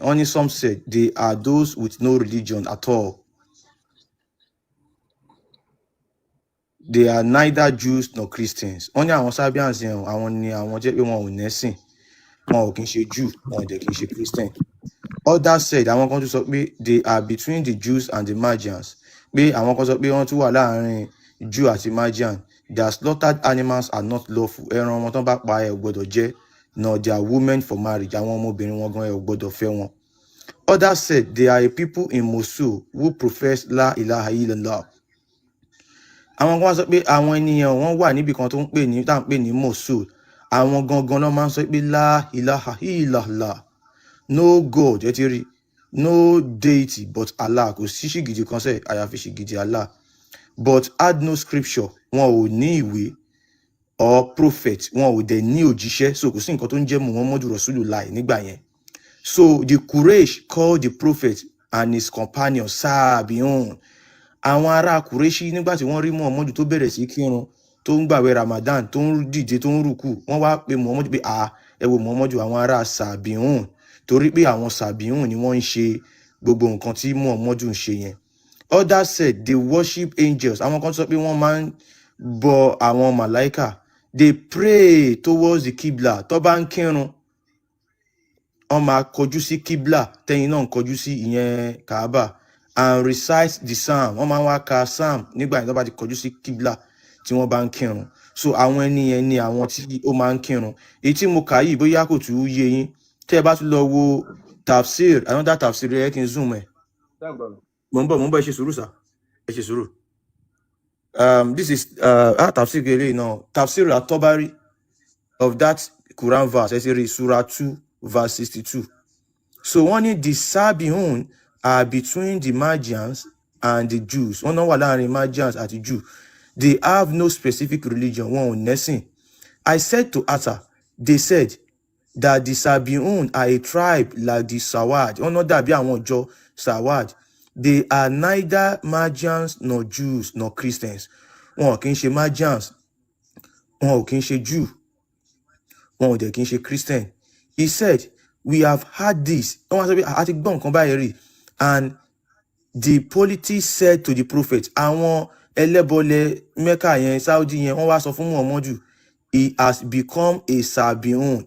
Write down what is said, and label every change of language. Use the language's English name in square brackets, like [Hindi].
[Yoruba] Wọ́n ní [English] some said they are those with no religion at all. They are neither Jews nor Christians. [Yoruba] Wọ́n ní àwọn Sabians yẹn àwọn ni àwọn jẹ́ pé wọn ò nẹ́sìn. Wọn ò kí ń ṣe Jew, wọn ò dẹ̀ kí ń ṣe Christian. [English] Others said [Yoruba] àwọn kan tún sọ pé [English] they are between the Jews and the Magians. [Yoruba] Pé àwọn kan sọ pé wọ́n tún wà láàrin Jew àti Magian. [English] Their slaughtered animals are not lawful. [Yoruba] Ẹran wọn tán bá pa ẹ ò gbọdọ̀ jẹ, [English] nor their women for marriage. [Yoruba] Àwọn ọmọbìnrin wọn gan ẹ ò gbọdọ̀ fẹ́ wọn. [English] Others said they are a people in Mosul who profess [Arabic] la ilaha illallah. [Yoruba] Àwọn kan wá sọ pé àwọn ènìyàn wọn wà níbi kan tó ń pè ní tá à ń pè ní Mosul. Àwọn gangan náà máa ń sọ pé [Arabic] la ilaha illallah. [English] No God, [Yoruba] ẹ ti rí, [English] no deity but Allah. [Yoruba] Kò sí ṣìgìdì kan sẹ́ àyàfi ṣìgìdì Allah. [English] But had no scripture, [Yoruba] wọn ò ní ìwé [English] or prophet, [Yoruba] wọn ò dẹ̀ ní òjíṣẹ́. So kò sí nǹkan tó ń jẹ́ Muhammadu Rasulullah nígbà yẹn. [English] So the Quraysh called the prophet and his companions Sabiun. [Yoruba] Àwọn ará Qurayshi nígbà tí wọ́n rí Muhammadu tó bẹ̀rẹ̀ sí kírun, tó ń gbàwẹ̀ Ramadan, tó ń dìde, tó ń rùkù, wọ́n wá pe Muhammadu pé ẹ wo Muhammadu àwọn ará Sabiun. Torí pé àwọn Sabiun ni wọ́n ń ṣe gbogbo nǹkan tí Muhammadu ń ṣe yẹn. [English] Others said they worship angels. [Yoruba] Àwọn kan sọ pé wọ́n máa ń bọ àwọn màláíkà. [English] They pray towards the Qibla. [Yoruba] Tó bá ń kírun, wọ́n máa kọjú sí Qibla, tẹ́yìn náà ń kọjú sí ìyẹn Kaaba, [English] and recite the psalm. [Yoruba] Wọ́n máa ń wá ka psalm nígbà yẹn tó bá ti kọjú sí Qibla tí wọ́n bá ń kírun. So àwọn ẹni yẹn ni àwọn tí ó máa ń kírun. Èyí tí mo kà yìí bóyá kò tún yé yín. Tẹ́ ẹ bá tún lọ wo tafsir, [English] another tafsir [Yoruba] ẹ kí n zoom ẹ̀. Mo ń bọ̀ ẹ ṣe sùúrù sà. Ẹ ṣe sùúrù. [English] This is tafsir kele now. Tafsir at-Tabari of that Quran verse. [Yoruba] Ẹ ṣe rí [English] Surah 2 verse 62. So [Yoruba] wọ́n ní [English] the Sabiun are between the Magians and the Jews. [Yoruba] Wọ́n náà wà láàrin Magians àti Jew. [English] They have no specific religion. [Yoruba] Wọn ò nẹ́sìn. [English] I said to Atta, they said that the Sabiun are a tribe like the Sawad. [Yoruba] Wọ́n náà dàbí àwọn ọjọ́ Sawad. [English] They are neither Magians nor Jews nor Christians. [Yoruba] Wọn ò kí ń ṣe Magians. Wọn ò kí ń ṣe Jew. Wọn ò dẹ̀ kí ń ṣe Christian. [English] He said, we have had this. [Yoruba] Wọ́n wá sọ pé a ti gbọ́ nǹkan báyìí rí. [English] And the politics said to the prophet, [Yoruba] àwọn ẹlẹ́bọlẹ̀ Mecca yẹn, Saudi yẹn, wọ́n wá sọ fún Muhammadu, [English] he has become a Sabiun.